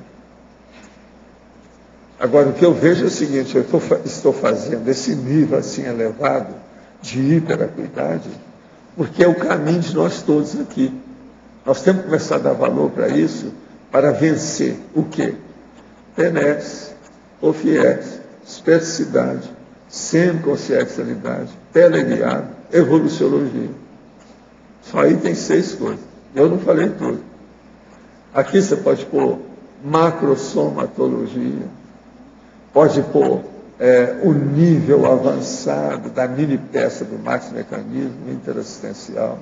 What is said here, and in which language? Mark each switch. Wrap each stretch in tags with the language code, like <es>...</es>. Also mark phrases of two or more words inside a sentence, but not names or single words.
<pt>Agora, o que eu vejo é o seguinte: eu estou fazendo esse nível assim elevado de hiperacuidade, porque é o caminho de nós todos aqui. Nós temos que começar a dar valor para isso, para vencer o quê? Tenex, ofiex, especificidade, semiconsciencialidade, teleguiado, evoluciologia. Só aí tem 6 coisas. Eu não falei tudo. Aqui você pode pôr macrosomatologia, pode pôr o nível avançado da mini peça do maxi-mecanismo interassistencial.</pt>